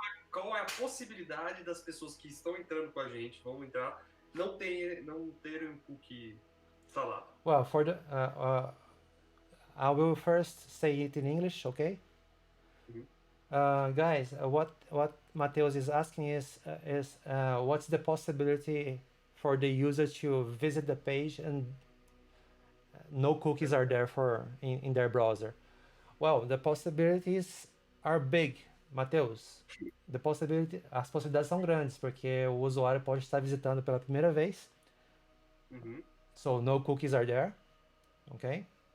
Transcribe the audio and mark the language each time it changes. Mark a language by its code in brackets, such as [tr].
[pt] Qual é a possibilidade das pessoas que estão entrando com a gente, vão entrar, não terem um cookie instalado? [en] Well, for the I will first say it in English, okay? Guys, what Mateus is asking is what's the possibility for the user to visit the page and no cookies are there in their browser? Well, the possibilities are big, Mateus. [pt] As possibilidades são grandes, porque o usuário pode estar visitando pela primeira vez. [en] So no cookies are there, okay?